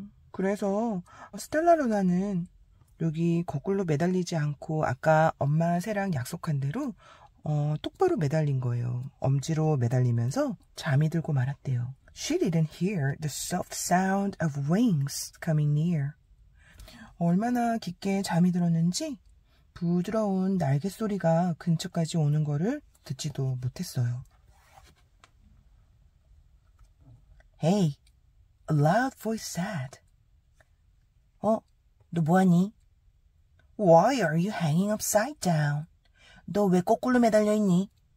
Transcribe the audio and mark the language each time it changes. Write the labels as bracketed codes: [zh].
[ko] 그래서 스텔라 루나는 여기 거꾸로 매달리지 않고 아까 엄마 새랑 약속한 대로 똑바로 매달린 거예요. 엄지로 매달리면서 잠이 들고 말았대요. [en] She didn't hear the soft sound of wings coming near. [ko] 얼마나 깊게 잠이 들었는지 부드러운 날개 소리가 근처까지 오는 거를 듣지도 못했어요. [en] Hey, a loud voice said. [ko] 너 뭐하니? [en] Why are you hanging upside down? [ko] 너 왜 거꾸로 매달려 있니?